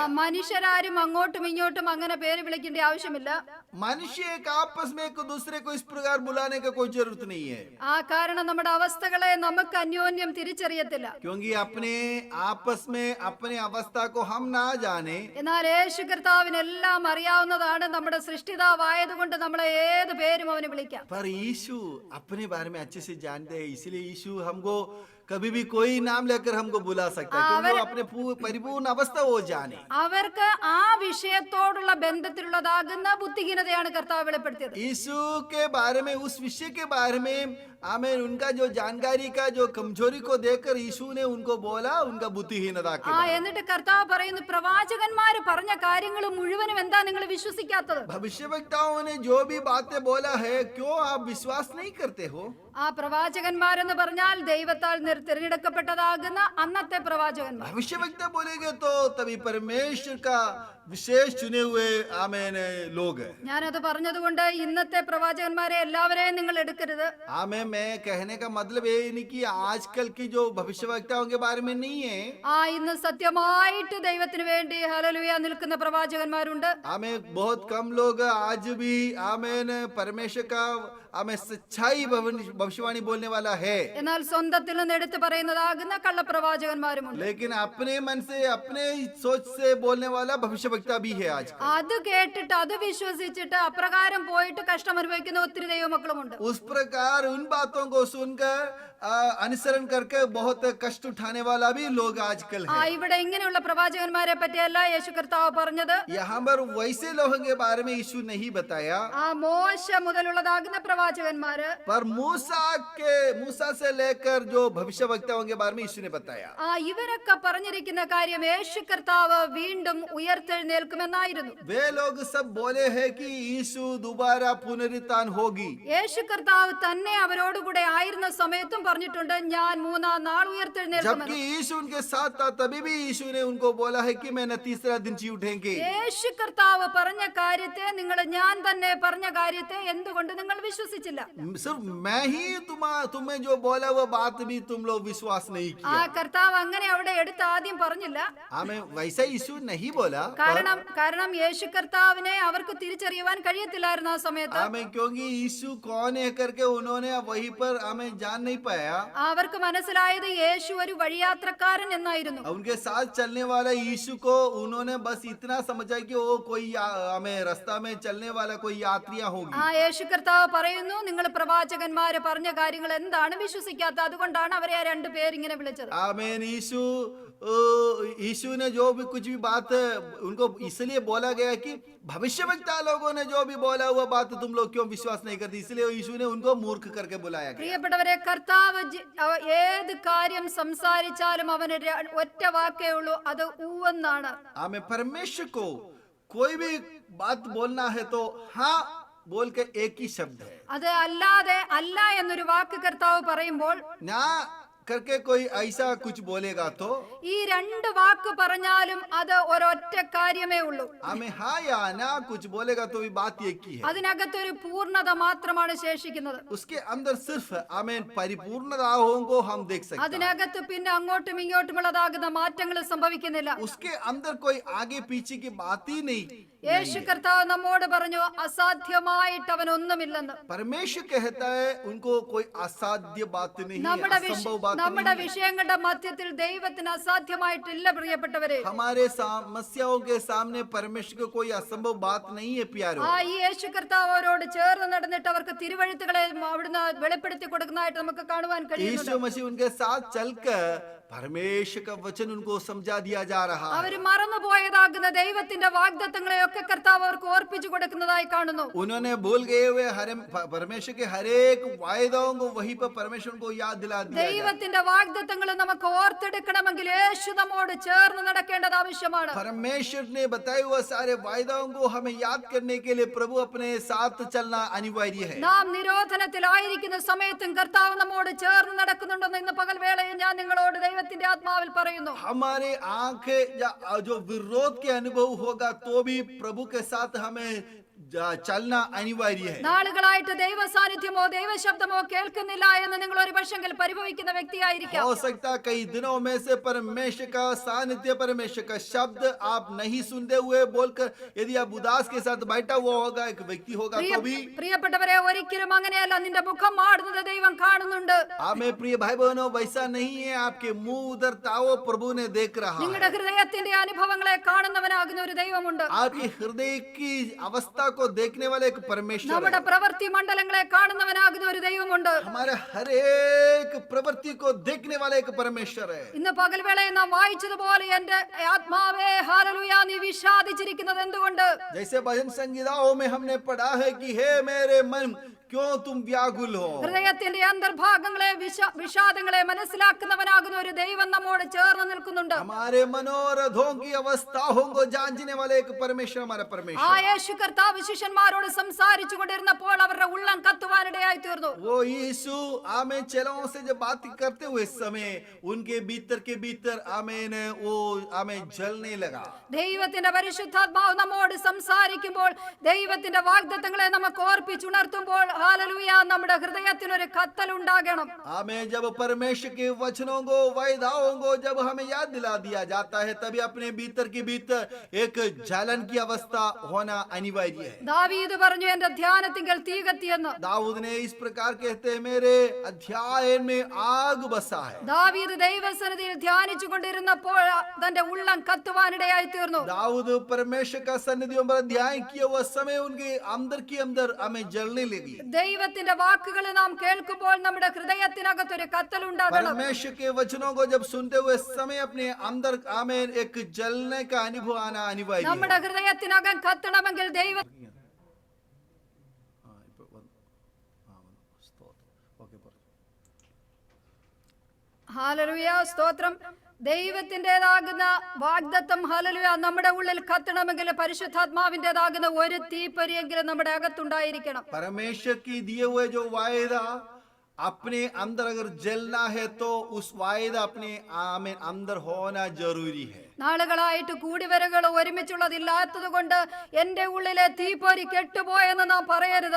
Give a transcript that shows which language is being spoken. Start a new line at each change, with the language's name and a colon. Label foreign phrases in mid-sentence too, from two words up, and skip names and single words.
Malayalam: മനുഷ്യരാരും അങ്ങോട്ടും ഇങ്ങോട്ടും അങ്ങനെ പേര് വിളിക്കേണ്ട ആവശ്യമില്ല.
Hindi: मनुष्य एक आपस में एक दूसरे को इस प्रकार बुलाने का कोई जरूरत नहीं है.
Malayalam: കാരണം നമ്മുടെ അവസ്ഥകളെ നമുക്ക് അന്യോന്യം തിരിച്ചറിയത്തില്ല.
Hindi: क्योंकि अपने आपस में अपने अवस्था को हम ना जाने,
Malayalam: എന്നാൽ യേശു കർത്താവിനെല്ലാം അറിയാവുന്നതാണ്. നമ്മുടെ സൃഷ്ടിതാവായതുകൊണ്ട് നമ്മളെ ഏത് പേരും അവന് വിളിക്കാം.
Hindi: पर यीशु अपने बारे में अच्छे से जानते हैं, इसलिए यीशु हमको कभी भी कोई नाम लेकर हमको बुला सकता है, क्योंकि वो अपने परिपूर्ण अवस्था वो जाने.
Malayalam: അവർക്ക് ആ വിഷയത്തോടുള്ള ബന്ധത്തിലുള്ളതാകുന്ന ബുദ്ധിഹീനതയാണ് കർത്താവ് വെളിപ്പെടുത്തിയത്.
Hindi: यीशु के बारे में, उस विषय के बारे में हमें उनका जो जानकारी का जो कमजोरी को देखकर यीशु ने उनको बोला उनका बुद्धिहीनता के बारे में.
Malayalam: എന്നിട്ട് കർത്താവ് പറയുന്നു, പ്രവാചകന്മാര് പറഞ്ഞ കാര്യങ്ങൾ മുഴുവനും എന്താ നിങ്ങൾ വിശ്വസിക്കാത്തത്?
Hindi: भविष्यवक्ताओं ने जो भी बातें बोला है, क्यों आप विश्वास नहीं करते हो?
Malayalam: ആ പ്രവാചകന്മാരെന്ന് പറഞ്ഞാൽ ദൈവത്താൽ തിരഞ്ഞെടുക്കപ്പെട്ടതാകുന്ന അന്നത്തെ പ്രവാചകന്മാർ.
Hindi: भविष्यवक्ता बोलेंगे तो तभी परमेश्वर का विशेष चुने हुए आमेन लोग हैं.
Malayalam: ഞാനത് പറഞ്ഞതുകൊണ്ട് ഇന്നത്തെ പ്രവാചകന്മാരെ എല്ലാവരെയും നിങ്ങൾ എടുക്കരുത്.
Hindi: आमेन. मैं कहने का मतलब ये नहीं कि आजकल की जो भविष्यवक्ताओं के बारे में नहीं है.
Malayalam: ഇന്ന് സത്യമായിട്ട് ദൈവത്തിന് വേണ്ടി ഹല്ലേലൂയ നിൽക്കുന്ന പ്രവാചകന്മാരുണ്ട്.
Hindi: आमेन. बहुत कम लोग आज भी आमेन परमेश्वर का हमें सच्चाई भविष्यवाणी बोलने वाला है,
Malayalam: എന്നാൽ സ്വന്തത്തിൽ നിന്ന് എടുത്തു പറയുന്നതാകുന്ന കള്ളപ്രവാചകന്മാരുമുണ്ട്.
Hindi: लेकिन अपने मन से अपने सोच से बोलने वाला भविष्यवक्ता भी है आज.
Malayalam: അത് കേട്ടിട്ട് അത് വിശ്വസിച്ചിട്ട് അപ്രകാരം പോയിട്ട് കഷ്ടം അനുഭവിക്കുന്ന ഒത്തിരി ദൈവമക്കളുമുണ്ട്.
Hindi: उस प्रकार उन बातों को सुनकर अनुसरण करके बहुत कष्ट उठाने वाला भी लोग आजकल है.
Malayalam: ഇവിടെ ഇങ്ങനെയുള്ള പ്രവാചകന്മാരെ പറ്റിയല്ല യേശു കർത്താവ് പറഞ്ഞത്.
Hindi: यहाँ पर वैसे लोगों के बारे में यीशु नहीं बताया,
Malayalam: മോശ മുതലുള്ളതാകുന്ന പ്രവാചകന്മാര്,
Hindi: पर मूसा से लेकर जो भविष्यवक्ताओं के बारे में यीशु ने बताया.
Malayalam: ഇവരൊക്കെ പറഞ്ഞിരിക്കുന്ന കാര്യം യേശു കർത്താവ് വീണ്ടും ഉയർത്തെഴുന്നേൽക്കുമെന്നായിരുന്നു.
Hindi: वे लोग सब बोले हैं कि यीशु दोबारा पुनरुत्थान होगी.
Malayalam: യേശു കർത്താവ് തന്നെ അവരോടുകൂടെ ആയിരുന്ന സമയത്തും പറഞ്ഞിട്ടുണ്ട്, ഞാൻ 3-ാം നാൾ ഉയർത്തെഴുന്നേൽക്കുമെന്ന്.
Hindi: जबकि यीशु उनके साथ था तभी भी यीशु ने उनको बोला है कि मैं तीसरा दिन जी उठेंगे.
Malayalam: യേശു കർത്താവ് പറഞ്ഞ കാര്യത്തെ, നിങ്ങൾ ഞാൻ തന്നെ പറഞ്ഞ കാര്യത്തെ എന്തുകൊണ്ട് നിങ്ങൾ വിശ്വസിച്ചില്ല?
Hindi: सिर्फ मैं ही तुम्हें जो बोला वो बात भी तुम लोग विश्वास नहीं किया.
Malayalam: കർത്താവ് അങ്ങനെ അവിടെ എടുത്ത് ആദ്യം പറഞ്ഞില്ല.
Hindi: हमें वैसा यीशु नहीं बोला,
Malayalam: കാരണം യേശു കർത്താവിനെ അവർക്ക് തിരിച്ചറിയുവാൻ കഴിയത്തില്ലായിരുന്നു ആ സമയത്ത്.
Hindi: हमें क्योंकि यीशु कौन है करके उन्होंने वहीं पर हमें जान नहीं पाया.
Malayalam: അവർക്ക് മനസ്സിലായത് യേശു ഒരു വഴിയാത്രക്കാരൻ എന്നായിരുന്നു.
Hindi: उनके साथ चलने वाला यीशु को उन्होंने बस इतना समझा कि वो कोई हमें रास्ता में चलने वाला कोई यात्रियां होगी.
Malayalam: യേശു കർത്താവ് പറയുന്നു, നിങ്ങൾ പ്രവാചകന്മാര് പറഞ്ഞ കാര്യങ്ങൾ എന്താണ് വിശ്വസിക്കാത്ത? അതുകൊണ്ടാണ് അവരെ ആ 2 പേരിങ്ങനെ വിളിച്ചത്.
Hindi: आमीन. यीशु ने जो भी कुछ भी बात उनको इसलिए बोला गया कि भविष्यवक्ता लोगों ने जो भी बोला हुआ बात तुम लोग क्यों विश्वास नहीं करते, इसलिए यीशु ने उनको मूर्ख करके बुलाया गया.
Malayalam: പ്രിയപ്പെട്ടവരെ, കർത്താവ് ഏത് കാര്യം സംസാരിച്ചാലും അവന് ഒറ്റ വാക്കേ ഉള്ളൂ, അത് ഊവെന്നാണ്.
Hindi: हमें परमेश्वर को कोई भी बात बोलना है तो हाँ बोल के एक ही शब्द है.
Malayalam: അത് അല്ലാതെ അല്ല എന്നൊരു വാക്ക് കർത്താവ് പറയുമ്പോൾ,
Hindi: ना करके कोई ऐसा कुछ बोलेगा तो
Malayalam: ഈ 2 വാക്ക് പറഞ്ഞാലും അത് ഒരൊറ്റ കാര്യമേ ഉള്ളൂ.
Hindi: हमें हाँ या ना कुछ बोलेगा तो भी बात एक ही है.
Malayalam: അതിനകത്തൊരു പൂർണ്ണത മാത്രമാണ് ശേഷിക്കുന്നത്.
Hindi: उसके अंदर सिर्फ हमें परिपूर्णताओं को हम देख सकते हैं.
Malayalam: അതിനകത്ത് പിന്നെ അങ്ങോട്ടും ഇങ്ങോട്ടുമുള്ളതാകുന്ന മാറ്റങ്ങൾ സംഭവിക്കുന്നില്ല.
Hindi: उसके अंदर कोई आगे पीछे की बात ही नहीं.
Malayalam: യേശു കർത്താവ് നമ്മോട് പറഞ്ഞു, അസാധ്യമായിട്ട് അവനൊന്നുമില്ലെന്ന്.
Hindi: परमेश्वर कहता है उनको कोई असाध्य बात नहीं है, असंभव बात
Malayalam: നമ്മുടെ
Hindi: नहीं है।
Malayalam: വിഷയങ്ങളുടെ മധ്യത്തിൽ ദൈവത്തിന് അസാധ്യമായിട്ടില്ല പ്രിയപ്പെട്ടവരെ.
Hindi: हमारे समस्याओं के सामने परमेश्वर को कोई असंभव बात नहीं है प्यारो।
Malayalam: ഈ യേശു കർത്താവ് അവരോട് ചേർന്ന് നടന്നിട്ട് അവർക്ക് തിരുവഴുത്തുകളെ അവിടുന്ന് വെളിപ്പെടുത്തി കൊടുക്കുന്നതായിട്ട് നമുക്ക് കാണുവാൻ കഴിയുന്നുണ്ട്.
Hindi: यीशु मसीह उनके साथ चलकर परमेश्वर का वचन उनको समझा दिया जा रहा है।
Malayalam: അവർ മറന്നുപോയതാകുന്ന ദൈവത്തിന്റെ വാഗ്ദത്തങ്ങളെയൊക്കെ കർത്താവ് അവർക്ക് ഓർപ്പിച്ചു കൊടുക്കുന്നതായി കാണുന്നു.
Hindi: उन्होंने भूल गए हुए परमेश्वर के हर एक वायदाओं को वहीं पर परमेश्वर को याद दिला दिया।
Malayalam: ദൈവത്തിന്റെ വാഗ്ദത്തങ്ങൾ നമുക്ക് ഓർത്തെടുക്കണമെങ്കിൽ യേശു നമ്മോട് ചേർന്ന് നടക്കേണ്ടത് ആവശ്യമാണ്.
Hindi: परमेश्वर ने बताए हुए सारे वायदाओं को हमें याद करने के लिए प्रभु अपने साथ चलना अनिवार्य है।
Malayalam: നാം നിരോധനത്തിലായിരിക്കുന്ന സമയത്തും കർത്താവ് നമ്മോട് ചേർന്ന് നടക്കുന്നുണ്ടെന്ന് ഇന്ന് പകൽ വേളയിൽ ഞാൻ നിങ്ങളോട് ദൈവത്തിന്റെ ആത്മാവിൽ പറയുന്നു.
Hindi: हमारे आंखें जो विरोध के अनुभव होगा तो भी प्रभु के साथ हमें चलना अनिवार्य है।
Malayalam: നാളുകളായിട്ട് ദൈവ സാന്നിധ്യമോ ദൈവശബ്ദമോ കേൾക്കുന്നില്ല എന്ന് നിങ്ങൾ ഒരു പക്ഷെങ്കിൽ പരിഭവിക്കുന്ന വ്യക്തിയായിരിക്കാം.
Hindi: हो सकता कई दिनों में से परमेश्वर का सानिध्य, परमेश्वर का शब्द आप नहीं सुनते हुए बोलकर यदि आप उदास के साथ बैठा हुआ होगा एक व्यक्ति होगा तो भी
Malayalam: പ്രിയപ്പെട്ടവരെ, ഒരിക്കലും അങ്ങനെയല്ല. നിന്റെ മുഖം മാറുന്നത് ദൈവം കാണുന്നുണ്ട്.
Hindi: हमें प्रिय भाई बहनों वैसा नहीं है। आपके मुंह उधरता वो प्रभु ने देख रहा है।
Malayalam: നിങ്ങളുടെ ഹൃദയത്തിന്റെ അനുഭവങ്ങളെ കാണുന്നവനാകുന്ന ഒരു ദൈവമുണ്ട്.
Hindi: आपके हृदय की अवस्था को देखने वाले एक परमेश्वर
Malayalam: നമ്മുടെ
Hindi: है।
Malayalam: പ്രവൃത്തി മണ്ഡലങ്ങളെ കാണുന്നവനാകുന്ന ഒരു ദൈവമുണ്ട്.
Hindi: हमारे हर एक प्रवृत्ति को देखने वाला एक परमेश्वर है।
Malayalam: ഇന്ന് പകൽവേളയിൽ നാം വായിച്ചതുപോലെ എന്റെ ആത്മാവേ ഹല്ലേലൂയ നീ വിഷാദിച്ചിരിക്കുന്നത് എന്തുകൊണ്ട്?
Hindi: जैसे भजन संगीताओं में हमने पढ़ा है कि हे मेरे मन क्यों तुम व्याकुल हो।
Malayalam: ഹൃദയത്തിന്റെ അന്തർഭാഗങ്ങളെ വിഷാദങ്ങളെ മനസ്സിലാക്കുന്നവനാകുന്ന ഒരു ദൈവം നമ്മോട് ചേർന്ന് നിൽക്കുന്നുണ്ട്.
Hindi: हमारे मनोरथों की अवस्थाओं को जानने वाले एक परमेश्वर हमारा
Malayalam: ആ
Hindi: परमेश्वर।
Malayalam: യേശു കർത്താവ് ശിഷ്യന്മാരോട് സംസാരിച്ചു കൊണ്ടിരുന്നപ്പോൾ അവരുടെ ഉള്ളം കത്തുവാനിടയായി തീർന്നു.
Hindi: वो यीशु आमेन चेलों से जब बात करते हुए समय उनके भीतर के भीतर आमेन वो आमेन जलने लगा।
Malayalam: ദൈവത്തിന്റെ പരിശുദ്ധാത്മാവ് നമ്മോട് സംസാരിക്കുമ്പോൾ ദൈവത്തിന്റെ വാഗ്ദത്തങ്ങളെ നമുക്ക് ഓർപ്പിച്ചുണർത്തുമ്പോൾ ഹല്ലേലൂയ നമ്മുടെ ഹൃദയത്തിന് ഒരു കത്തൽ ഉണ്ടാകണം.
Hindi: आमेन जब परमेश्वर के वचनों को वायदाओं को जब हमें याद दिला दिया जाता है तभी अपने भीतर के भीतर एक जलन की अवस्था होना अनिवार्य है।
Malayalam: ദാവീദ് പറഞ്ഞു എന്റെ ധ്യാനത്തിങ്കൽ തീ കത്തിയെന്ന്.
Hindi: दाऊद ने इस प्रकार कहते हैं मेरे अध्याय में आग बसा है।
Malayalam: ദാവീദ് ദൈവസന്നിധിയിൽ ധ്യാനിച്ചു കൊണ്ടിരുന്നപ്പോൾ തന്റെ ഉള്ളം കത്തുവാനിടയായി തീർന്നു.
Hindi: दाऊद परमेश्वर का सन्निधियों पर अध्ययन किया हुआ समय उनके अंदर की अंदर हमें जलने लगी।
Malayalam: ദൈവത്തിന്റെ വാക്കുകൾ നാം കേൾക്കുമ്പോൾ നമ്മുടെ ഹൃദയത്തിനകത്തൊരു കത്തൽ ഉണ്ടാകണം.
Hindi: परमेश्वर के वचनों को जब सुनते हुए समय अपने अंदर आमेन एक जलने का अनुभव आना अनिवार्य
Malayalam: നമ്മുടെ
Hindi: है।
Malayalam: ഹൃദയത്തിനകം കത്തണമെങ്കിൽ ദൈവം ഹല്ലേലൂയ സ്തോത്രം. ദൈവത്തിൻ്റെതാകുന്ന വാഗ്ദത്തം ഹല്ലേലൂയ നമ്മുടെ ഉള്ളിൽ കത്തണമെങ്കിൽ പരിശുദ്ധാത്മാവിൻ്റെതാകുന്ന ഒരു തീപ്പൊരിയെങ്കിലും നമ്മുടെ അകത്തുണ്ടായിരിക്കണം.
Hindi: परमेश्वर की दिए हुए जो वायदा अपने अंदर अगर जलना है तो उस वायदा अपने आमेन अंदर होना जरूरी है।
Malayalam: നാളുകളായിട്ട് കൂടിവരകൾ ഒരുമിച്ചുള്ളതില്ലാത്തത് കൊണ്ട് എന്റെ ഉള്ളിലെ തീപ്പൊരി കെട്ടുപോയെന്ന് നാം പറയരുത്.